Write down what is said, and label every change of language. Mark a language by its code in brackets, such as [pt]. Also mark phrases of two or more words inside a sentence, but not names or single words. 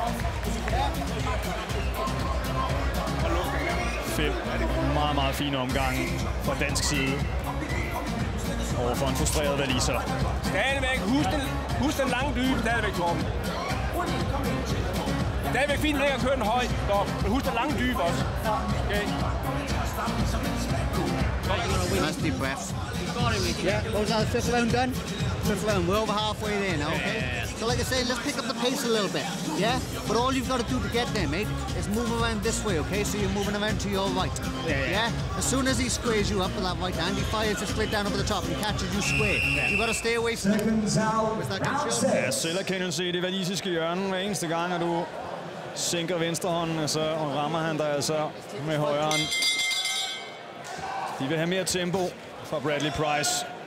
[da] 5 meget fine omgange fra dansk side over for en frustreret waliser. Stadigvæk, husk den lange dybe, stadigvæk, Torben. Stadigvæk fint at køre den højt, men husk den lange dybe også. Okay. [en] Nice deep breaths. Yeah, what was that? 5th round done? 5th round, we're over halfway there now, okay? So like I say, let's pick up the pace a little bit, yeah? But all you've got to do to get there, mate, is move around this way, okay? So you're moving around to your right, yeah? As soon as he squares you up with that right hand, he fires it straight down over the top and catches you square. You've got to stay away from it. [da] Ja, selverkendelse i det walisiske hjørne. Hver eneste gang, at du sænker venstrehånden, så rammer han dig altså med højrehånd. De vil have mere tempo fra Bradley Price.